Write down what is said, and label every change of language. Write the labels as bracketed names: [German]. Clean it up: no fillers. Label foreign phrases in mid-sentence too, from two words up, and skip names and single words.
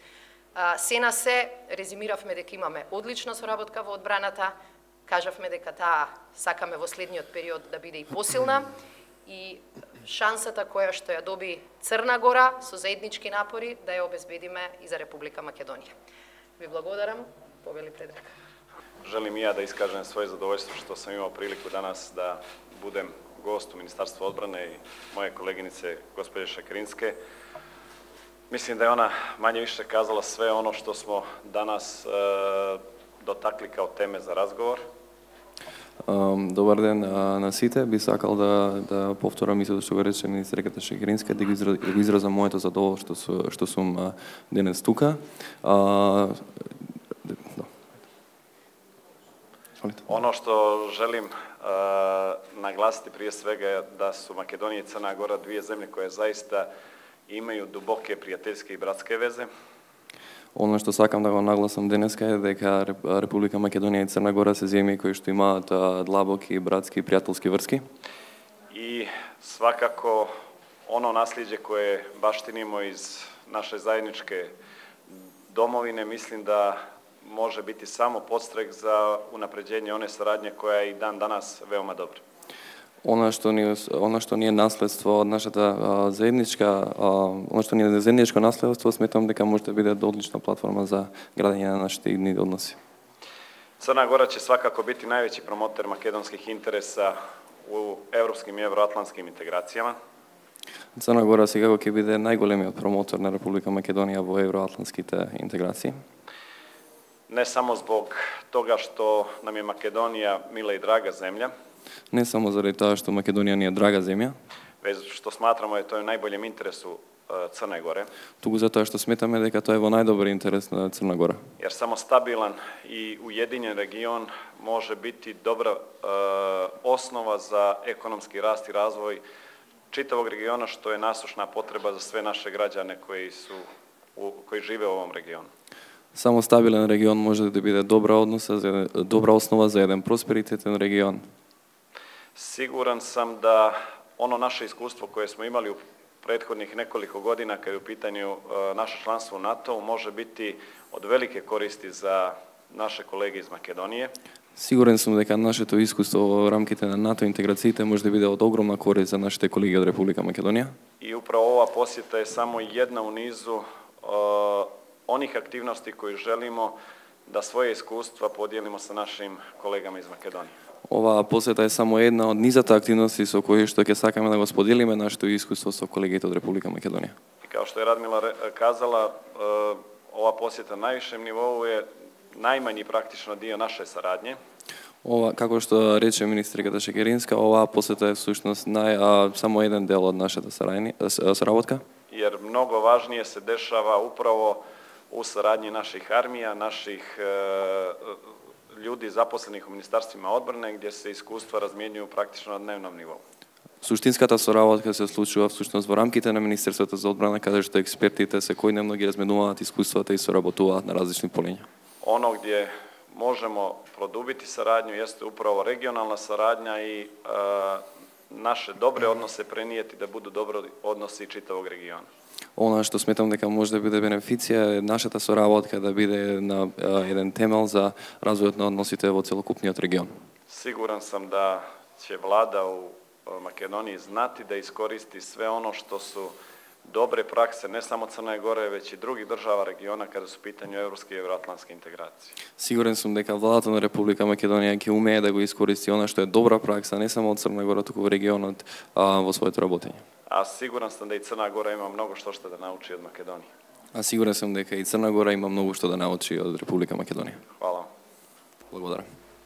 [Macedonian] Се на се, резимиравме дека имаме одлична соработка во одбраната, кажавме дека таа сакаме во следниот период да биде и посилна, и шансата која што ја доби Црна Гора со заеднички напори да ја обезбедиме и за Република Македонија. Ви благодарам, повели Предраг. [Serbian] Želim i ja da iskažem svoje zadovoljstvo što sam imao priliku danas da budem gost u Ministarstvu odbrane i moje koleginice gospođe Šakrinske. Mislim da je ona manje više kazala sve ono što smo danas dotakli kao teme za razgovor. [Macedonian] Добар ден на сите. Би сакал да повторам истото што го рече министерката Шекеринска, да го изразам моето задоволство што сум денес тука. [Serbian] Ono što želim naglasiti prije svega je da su Makedonija i Crna Gora dvije zemlje koje zaista imaju duboke prijateljske i bratske veze. [Macedonian] Ono што сакам да го нагласам денеска е дека Република Македонија и Црна Гора се земји кои што имаат длабоки, братски и пријателски врски. [Serbian] I svakako ono nasljeđe koje baštinimo iz naše zajedničke domovine, mislim da može biti samo podstrek za unapređenje one saradnje koja je i dan danas veoma dobra. [Macedonian] Ono што ни е наследство од нашата заедничко наследство, сметам дека може да биде одлична платформа за градење на нашите идни односи. [Serbian] Crna Gora će svakako biti najveći promoter makedonskih interesa u evropskim i evroatlantskim integracijama. [Macedonian] Црна Гора секако ќе биде најголемиот промотор на Република Македонија во евроатлантските интеграции. [Serbian] Ne samo zbog toga što nam je Makedonija mila i draga zemlja, [Macedonian] Не само заради тоа што Македонија ни е драга земја, [Serbian] već što smatramo da je to u najboljem interesu Crne Gore. [Macedonian] туку затоа што сметаме дека тоа е во најдобар интерес на Црна Гора. [Serbian] Jer samo stabilan i ujedinjen region može biti dobra osnova za ekonomski rast i razvoj čitavog regiona, što je nasušna potreba za sve naše građane koji žive u ovom regionu. [Macedonian] Само стабилен регион може да биде добра основа за еден просперитетен регион. [Serbian] Siguran sam da ono naše iskustvo koje smo imali u prethodnih nekoliko godina kad je u pitanju naše članstvo u NATO-u može biti od velike koristi za naše kolege iz Makedonije. [Macedonian] Сигурен сум дека нашето искуство во рамките на НАТО интеграциите може да биде од огромна корист за нашите колеги од Република Македонија. [Serbian] I upravo ova posjeta je samo jedna u nizu onih aktivnosti koje želimo da svoje iskustva podijelimo sa našim kolegama iz Makedonije. [Macedonian] Оваа посета е само една од низата активности со кои што ќе сакаме да го споделиме нашето искуство со колегите од Република Македонија. [Serbian] I kao što je Radmila kazala, ova posjeta na najvišem nivou je najmanji praktično dio naše saradnje. [Macedonian] Ова, како што рече министерката Шекеринска, оваа посета е всушност само еден дел од нашата соработка. [Serbian] Jer mnogo važnije se dešava upravo u saradnji naših armija, naših ljudi zaposlenih u ministarstvima odbrane, gdje se iskustva razmjenjuju praktično na dnevnom nivou. [Macedonian] Суштинската соработка се случува всушност во рамките на Министерството за одбрана, каде што експертите секојдневно ги разменуваат искуствата и соработуваат на различни полиња. [Serbian] Ono gdje možemo produbiti saradnju jeste upravo regionalna saradnja i naše dobre odnose prenijeti da budu dobro odnosi čitavog regiona. [Macedonian] Она што сметам дека може да биде бенефиција е нашата соработка да биде на еден темел за развојот на односите во целокупниот регион. [Serbian] Siguran sam da će vlada u Makedoniji znati da iskoristi sve ono što su dobre prakse ne samo Crne Gore, već i drugih država regiona kada su u pitanju evropske i evroatlantske integracije. [Macedonian] Сигурен сум дека владата на Република Македонија ќе умее да го искористи она што е добра пракса не само од Црна Гора, туку во регионот во своето работење. [Serbian] A siguran sam da i Crna Gora ima mnogo što da nauči od Makedonije. [Macedonian] А сигурен сум дека и Црна Гора има многу што да научи од Република Македонија. [Serbian] Hvala. [Macedonian] Благодарам.